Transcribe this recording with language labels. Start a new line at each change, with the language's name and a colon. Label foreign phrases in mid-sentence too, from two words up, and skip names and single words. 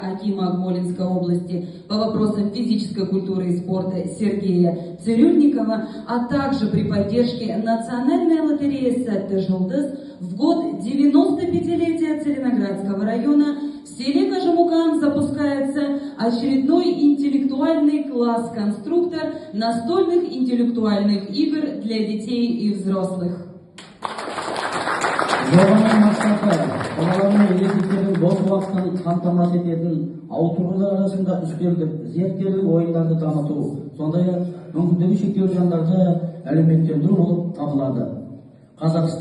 Russian: Акима Акмолинской области по вопросам физической культуры и спорта Сергея Цирюльникова, а также при поддержке Национальной лотереи «Сетте Жылдыз» в год 95-летия Целиноградского района в селе Кожемукан запускается очередной интеллектуальный класс-конструктор настольных интеллектуальных игр для детей и взрослых.
Kazakh: Жобаның мақсаты балалардың ерекшелігін бос уақытын қамтамасыз ететін ауытқулар арасында үстелдік, зияткерлік ойындарды дамыту, сондай-ақ мүмкіндігі шектеулі жандарды әлеуметтендіру болып табылады.